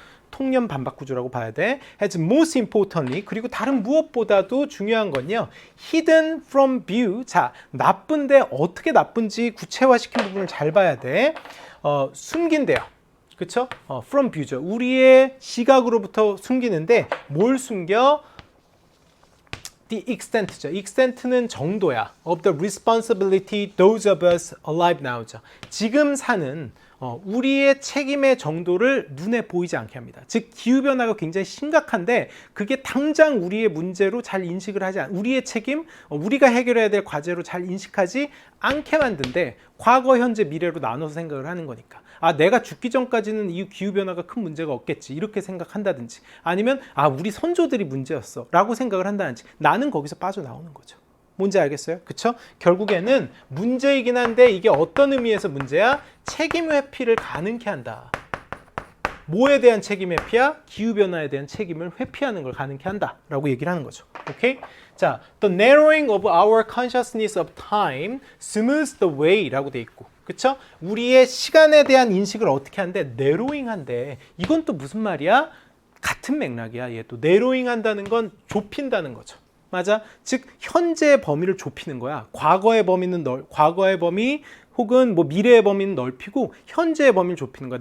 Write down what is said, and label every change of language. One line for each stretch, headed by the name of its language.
Korean: 통념 반박 구조라고 봐야 돼.
English: As most importantly,
Korean: 그리고 다른 무엇보다도 중요한 건요.
English: Hidden from view.
Korean: 자, 나쁜데 어떻게 나쁜지 구체화시킨 부분을 잘 봐야 돼. 숨긴대요. 그쵸?
English: from view
Korean: 죠. 우리의 시각으로부터 숨기는데 뭘 숨겨?
English: The extent죠.
Korean: extent는 정도야.
English: Of the responsibility those of us alive now죠.
Korean: 지금 사는 우리의 책임의 정도를 눈에 보이지 않게 합니다. 즉 기후변화가 굉장히 심각한데 그게 당장 우리의 문제로 잘 인식을 하지 않, 우리의 책임, 우리가 해결해야 될 과제로 잘 인식하지 않게 만든데 과거, 현재, 미래로 나눠서 생각을 하는 거니까. 내가 죽기 전까지는 이 기후변화가 큰 문제가 없겠지 이렇게 생각한다든지 아니면 우리 선조들이 문제였어 라고 생각을 한다든지 나는 거기서 빠져나오는 거죠. 뭔지 알겠어요? 그쵸? 결국에는 문제이긴 한데 이게 어떤 의미에서 문제야? 책임 회피를 가능케 한다. 뭐에 대한 책임 회피야? 기후변화에 대한 책임을 회피하는 걸 가능케 한다 라고 얘기를 하는 거죠. 오케이?
English: 자, The narrowing of our consciousness of time smooths the way
Korean: 라고 돼 있고 그쵸? 우리의 시간에 대한 인식을 어떻게 한대? narrowing 한대. 이건 또 무슨 말이야? 같은 맥락이야. 얘 또 narrowing 한다는 건 좁힌다는 거죠. 맞아? 즉 현재의 범위를 좁히는 거야. 과거의 범위는 과거의 범위 혹은 뭐 미래의 범위는 넓히고 현재의 범위를 좁히는 거야.